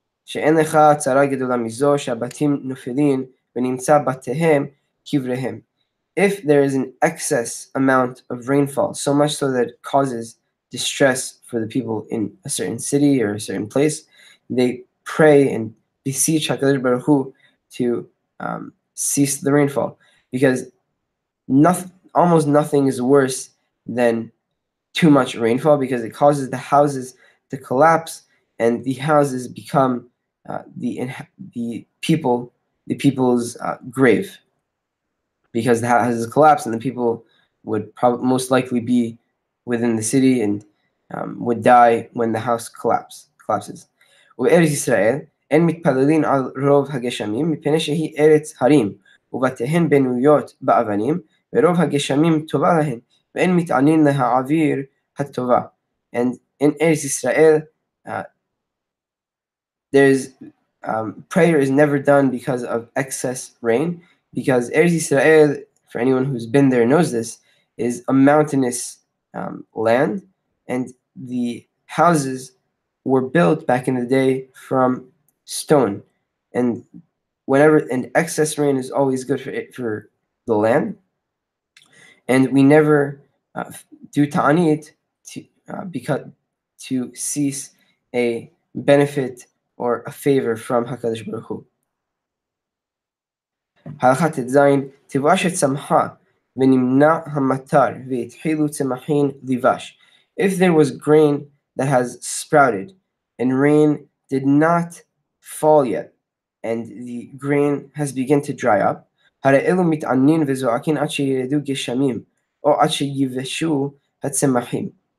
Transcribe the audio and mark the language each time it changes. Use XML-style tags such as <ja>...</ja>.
<he>שאין לך צרה גדולה מזו שהבתים נופלים ונמצא בתיהם קבריהם.</he> <en>If there is an excess amount of rainfall, so much so that it causes distress for the people in a certain city or a certain place, they pray and beseech HaKadosh Baruch Hu to cease the rainfall, because almost nothing is worse than too much rainfall, because it causes the houses to collapse, and the houses become the people's grave, because the houses collapse and the people would most likely be within the city and would die when the house collapses.</en> <he>ובארץ ישראל אין מתפללים על רוב הגשמים מפני שהיא ארץ הרים ובתיהן בנויות באבנים ורוב הגשמים טובה להן ואין מתעניין להעביר הטובה.</he> <en>And in Eretz Israel, there's prayer is never done because of excess rain, because Eretz Israel, for anyone who's been there knows this, is a mountainous land, and the houses were built back in the day from stone, and excess rain is always good for the land, and we never do ta'anit to cease a benefit or a favor from HaKadosh Baruch Hu.</en> <he>הלכה ט"ז, תבואה שצמחה ונמנע המטר והתחילו צמחין לבש.</he> <en>If there was grain that has sprouted and rain did not fall yet, and the grain has begun to dry up,</en> <he>הרי אלו מתענין וזועקין עד שירדו גשמים או עד שיבשו הצמחים.</he>